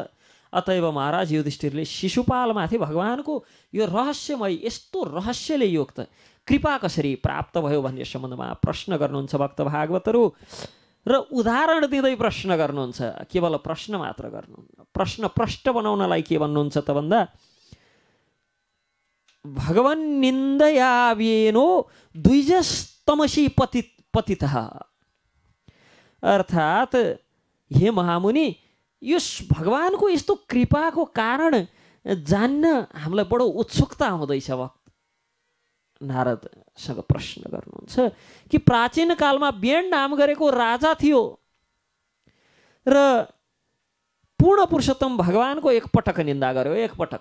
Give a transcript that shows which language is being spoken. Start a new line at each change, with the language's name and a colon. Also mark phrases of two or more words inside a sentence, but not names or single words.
Nepali: अतएव महाराज युधिष्ठिरले शिशुपालमाथि भगवानको यो रहस्यमय, यस्तो रहस्यले युक्त कृपा कसरी प्राप्त भयो भन्ने सम्बन्धमा प्रश्न गर्नुहुन्छ भक्त भागवतहरू। र उदाहरण दिँदै प्रश्न गर्नुहुन्छ, केवल प्रश्न मात्र गर्नुहुन्न। प्रश्न प्रष्ट बनाउनलाई के भन्नुहुन्छ त भन्दा,
Sanskrit: भगवन् निन्दया व्येनो द्विजस्तमसी पतितः,
Nepali: अर्थात् हे महामुनि, यो भगवानको यस्तो कृपाको कारण जान्न हामीलाई बडो उत्सुकता हुँदैछ। भक्त नारदसँग प्रश्न गर्नुहुन्छ कि प्राचीन कालमा व्यण नाम गरेको राजा थियो र पूर्ण पुरुषोत्तम भगवानको एकपटक निन्दा गर्यो, एकपटक।